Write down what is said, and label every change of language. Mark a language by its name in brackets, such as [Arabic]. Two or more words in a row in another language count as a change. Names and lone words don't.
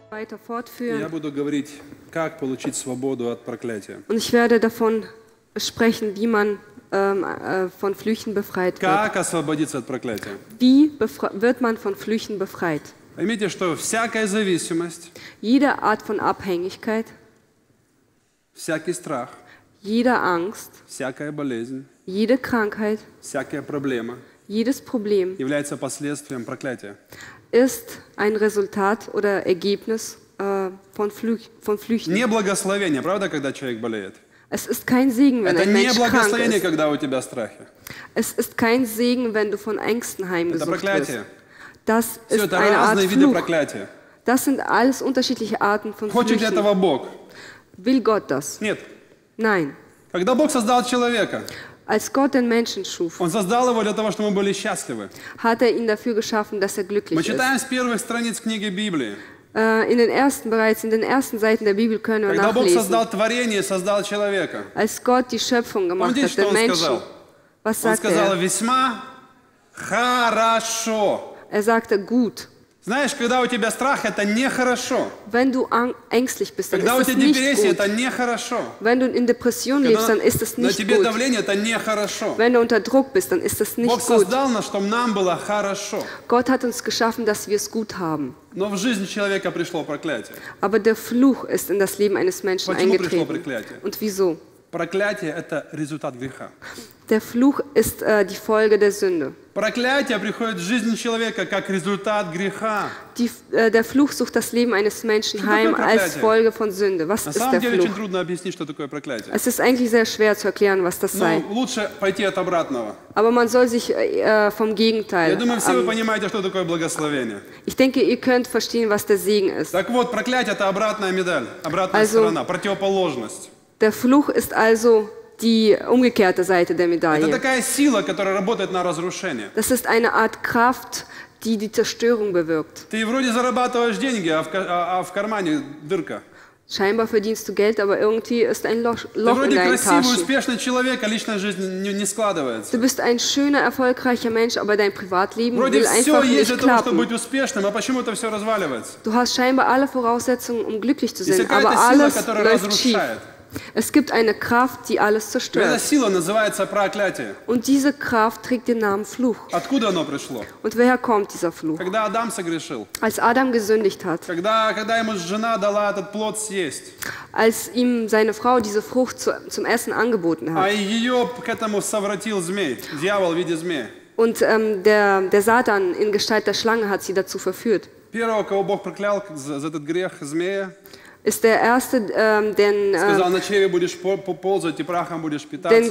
[German] weiter fortführen. [Russian] Я буду говорить, как получить свободу от проклятия. [German] Und ich werde davon sprechen, wie man von Flüchen befreit wird. [Russian] Как освободиться от проклятия? [German] Wie wird man von Flüchen befreit? [Russian] Поймите, что всякая зависимость, [German] Jede Art von Abhängigkeit, [Russian] всякий страх, [German] jede Angst, [Russian] всякая болезнь, [German] jede Krankheit, [Russian] всякая проблема [German] jedes Problem [Russian] является последствием проклятия. [German] ist ein Resultat oder Ergebnis von Flüchen. [Russian] Не благословение, правда, когда человек болеет? [German] Es ist kein Segen, wenn [Russian] Это [German] ein [Russian] не [German] Mensch krank [Russian] благословение, [German] ist. [Russian] когда у тебя страхи. [German] Es ist kein Segen, wenn du von Ängsten [Russian] Это [German] heimgesucht wirst. [Russian] проклятие. [German] Das [Russian] Все [German] ist [Russian] это [German] eine Art [Russian] разные виды [German] Fluch. [Russian] проклятия. [German] Das sind alles unterschiedliche Arten von [Russian] Хочет ли [German] Flüchen. [Russian] этого Бог? [German] Will Gott das? [Russian] Нет. [German] Nein. [Russian] Когда Бог создал человека, [German] Als Gott den Menschen schuf, [Russian] Он создал его для того, чтобы мы были счастливы. [German] hat er ihn dafür geschaffen, dass er [Russian] Мы [German] glücklich ist. [Russian] читаем с первых страниц книги Библии. [German] Bereits in den ersten Seiten der Bibel können wir [Russian] Когда Бог [German] nachlesen, [Russian] создал творение, создал человека. [German] als Gott die Schöpfung gemacht [Russian] Помните, [German] hat, [Russian] что [German] den [Russian] Он [German] Menschen. [Russian] сказал? [German] Was [Russian] Он [German] sagte [Russian] сказал, [German] er? [Russian] весьма хорошо. [German] Er sagte, gut. [Russian] Знаешь, когда у тебя страх, это нехорошо. [German] Wenn du ängstlich bist, dann [Russian] Когда у [German] ist es [Russian] тебя [German] nicht [Russian] депрессия, [German] gut. [Russian] это нехорошо. [German] Wenn du in Depression lebst, dann ist es [Russian] на [German] nicht [Russian] тебе [German] gut. [Russian] давление, это нехорошо. [German] Wenn du unter Druck bist, dann ist es [Russian] Бог [German] nicht gut. [Russian] создал нас, чтобы нам было хорошо. [German] Gott hat uns geschaffen, dass wir es gut haben. [Russian] Но в жизнь человека пришло проклятие. [German] Aber der Fluch ist in das Leben eines Menschen [Russian] Почему пришло [German] eingetreten. [Russian] проклятие? [German] Und wieso? [Russian] Проклятие – это результат греха. [German] Der Fluch ist die Folge der Sünde. [Russian] Проклятие приходит в жизнь человека как результат греха. [German] Der Fluch sucht das Leben eines Menschen [Russian] Что [German] heim [Russian] такое [German] als [Russian] проклятие? [German] Folge von Sünde. Was [Russian] На [German] ist [Russian] самом [German] der [Russian] деле очень [German] Fluch? [Russian] трудно объяснить, что такое проклятие. [German] Es ist eigentlich sehr schwer zu erklären, was das sei. [Russian] Но лучше пойти от обратного. [German] Aber man soll sich vom [Russian] Я [German] Gegenteil. [Russian] думаю, все вы понимаете, что такое благословение. [German] Ich denke, ihr könnt verstehen, was der Segen ist. [Russian] Так вот, проклятие – это обратная медаль, обратная [German] Also- [Russian] сторона, противоположность. [German] Der Fluch ist also die umgekehrte Seite der [Russian] Это [German] Medaille. [Russian] такая сила, которая работает на разрушение. [German] Das ist eine Art Kraft, die die Zerstörung bewirkt. [Russian] Ты вроде зарабатываешь деньги, а в кармане дырка. [German] Scheinbar verdienst du Geld, aber irgendwie ist ein Loch [Russian] Ты [German] in [Russian] вроде [German] deinen [Russian] красивый, [German] Taschen. [Russian] успешный человек, а личная жизнь не складывается. [German] Du bist ein schöner, erfolgreicher Mensch, aber dein Privatleben [Russian] Вроде [German] will [Russian] все [German] einfach [Russian] есть для [German] nicht [Russian] того, чтобы [German] klappen. [Russian] быть успешным, а почему-то все разваливается. [German] Du hast scheinbar alle Voraussetzungen, um glücklich zu [Russian] Есть [German] sein, [Russian] какая-то [German] aber [Russian] сила, [German] alles [Russian] которая [German] läuft schief. [Russian] разрушает. [German] Es gibt eine Kraft, die alles [Russian] И эта [German] zerstört. [Russian] сила называется проклятие. [German] Und diese Kraft trägt den Namen Fluch. [Russian] Откуда оно пришло? [German] Und woher kommt dieser Fluch? [Russian] Когда Адам согрешил. [German] Als Adam gesündigt hat, [Russian] Когда ему жена дала этот плод съесть. [German] als ihm seine Frau diese Frucht zum Essen angeboten [Russian] А [German] hat. [Russian] ее к этому совратил змей. Дьявол в виде змея. [German] Und der Satan in Gestalt der Schlange hat sie dazu verführt. [Russian] Первого, кого Бог проклял за этот грех, змея, [German] Ist der erste, [Russian] сказал, на чреве будешь ползать и прахом будешь [German] den [Russian] питаться.